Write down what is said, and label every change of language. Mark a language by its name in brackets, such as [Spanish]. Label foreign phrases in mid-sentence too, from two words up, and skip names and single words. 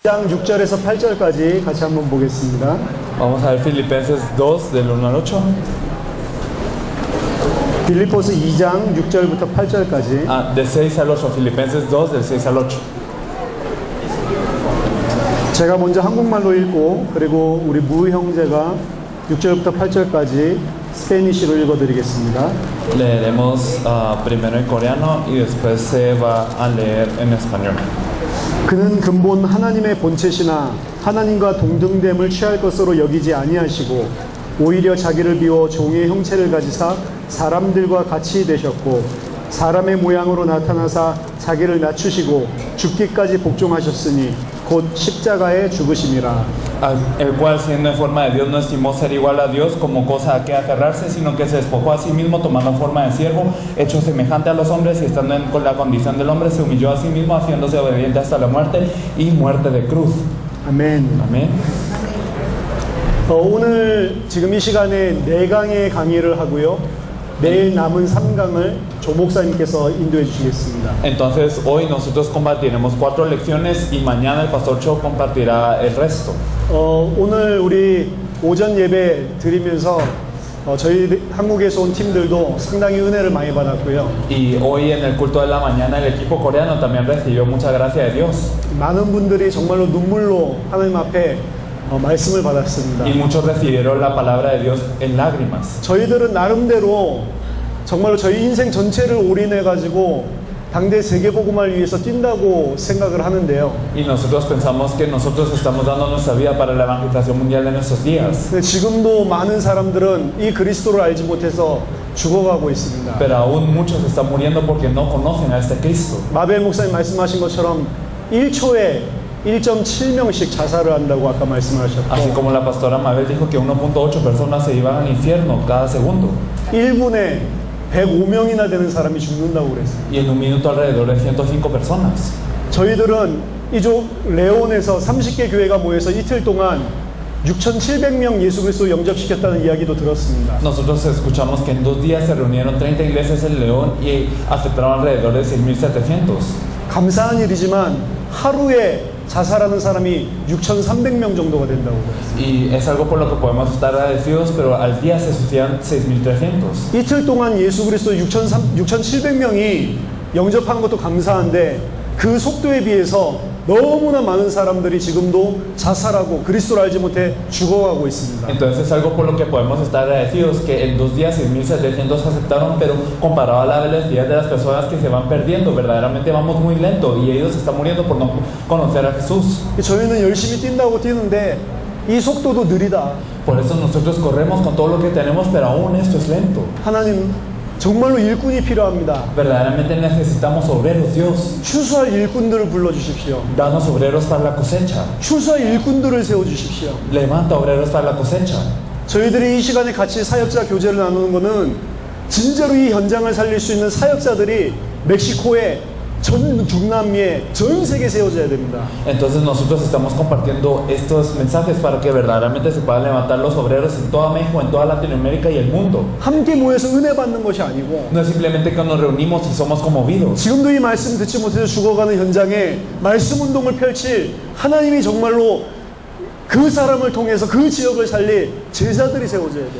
[Korean] 2장 6절에서 8절까지 같이 한번 보겠습니다. [Spanish] Vamos a ver Filipenses 2 del 1 al 8. [Korean] 빌립보서 2장 6절부터 8절까지. [Spanish] Del 6 al 8, Filipenses 2 del 6 al 8. [Korean] 제가 먼저 한국말로 읽고 그리고 우리 무 형제가 6절부터 8절까지 스페니쉬로 읽어드리겠습니다. [Spanish] Leeremos primero en coreano y después se va a leer en español. [Korean] 그는 근본 하나님의 본체시나 하나님과 동등됨을 취할 것으로 여기지 아니하시고 오히려 자기를 비워 종의 형체를 가지사 사람들과 같이 되셨고 사람의 모양으로 나타나사 자기를 낮추시고 죽기까지 복종하셨으니 곧 십자가에 죽으심이라. [Spanish] El cual siendo en forma de Dios no estimó ser igual a Dios como cosa a que aferrarse, sino que se despojó a sí mismo tomando forma de siervo, hecho semejante a los hombres y estando con la condición del hombre se humilló a sí mismo haciéndose obediente hasta la muerte y muerte de cruz. [Korean] 아멘. [Spanish] Amén. [Korean] 오늘 지금 이 시간에 4강의 강의를 하고요. 내일 남은 3강을 조 목사님께서 인도해 주시겠습니다. [Spanish] Entonces hoy nosotros compartiremos 4 lecciones y mañana el pastor Cho compartirá el resto. [Korean] 오늘 우리 오전 예배 드리면서 저희 한국에서 온 팀들도 상당히 은혜를 많이 받았고요. [Spanish] Y hoy en el culto de la mañana el equipo coreano también recibió mucha gracia de Dios. [Korean] 많은 분들이 정말로 눈물로 하나님 앞에 말씀을 받았습니다. [Spanish] Y muchos recibieron la palabra de Dios en lágrimas. [Korean] 저희들은 나름대로 정말로 저희 인생 전체를 올인해 가지고 당대 세계복음화를 위해서 뛴다고 생각을 하는데요. [Spanish] Y nosotros pensamos que nosotros estamos dando nuestra vida para la evangelización mundial de nuestros días. [Korean] 근데 지금도 많은 사람들은 이 그리스도를 알지 못해서 죽어가고 있습니다. [Spanish] Pero aún muchos están muriendo porque no conocen a este Cristo. [Korean] 마벨 목사님 말씀하신 것처럼 1초에 1.7명씩 자살을 한다고 아까 말씀하셨고 [Spanish] Así como la pastora Mabel dijo que 1.8 personas se iban al infierno cada segundo. [Korean] 1분에 105명이나 되는 사람이 죽는다고 그랬어요. [Spanish] Y en un minuto alrededor de 105 personas. [Korean] 저희들은 이쪽 레온에서 30개 교회가 모여서 이틀 동안 6,700명 예수 그리스도 영접시켰다는 이야기도 들었습니다. [Spanish] Nosotros escuchamos que en 2 días se reunieron 30 iglesias en León y aceptaron alrededor de 6.700. [Korean] 감사한 일이지만 하루에 자살하는 사람이 6,300명 정도가 된다고 그랬어요. [Spanish] Y es algo por lo que podemos estar agradecidos, pero al día se suicidan 6.300. [Korean] 이틀 동안 예수 그리스도 6,700명이 영접한 것도 감사한데 그 속도에 비해서 너무나 많은 사람들이 지금도 자살하고 그리스도를 알지 못해 죽어가고 있습니다. [Spanish] Entonces es algo por lo que podemos estar agradecidos, que en 2 días 6.700 aceptaron, pero comparado a la velocidad de las personas que se van perdiendo, verdaderamente vamos muy lento y ellos están muriendo por no conocer a Jesús. [Korean] 저희는 열심히 뛴다고 뛰는데 이 속도도 느리다. [Spanish] Por eso nosotros corremos con todo lo que tenemos, pero aún esto es lento. [Korean] 하나님 정말로 일꾼이 필요합니다. [Spanish] Verdaderamente necesitamos obreros, Dios. [Korean] 추수할 일꾼들을 불러주십시오. [Spanish] Danos obreros para la cosecha. [Korean] 추수할 일꾼들을 세워주십시오. [Spanish] Levanta obreros para la cosecha. [Korean] 저희들이 이 시간에 같이 사역자 교제를 나누는 것은 진짜로 이 현장을 살릴 수 있는 사역자들이 멕시코에 전 중남미에 전 세계에 세워져야 됩니다. [Spanish] Entonces nosotros estamos compartiendo estos mensajes para que verdaderamente se puedan levantar los obreros en toda México, en toda Latinoamérica y el mundo. [Korean] 함께 모여서 은혜 받는 것이 아니고 [Spanish] No es simplemente que nos reunimos y somos conmovidos. [Korean] 지금도 이 말씀 듣지 못해서 죽어가는 현장에 말씀 운동을 펼칠 하나님이 정말로 그 사람을 통해서 그 지역을 살릴 제자들이 세워져야 돼요.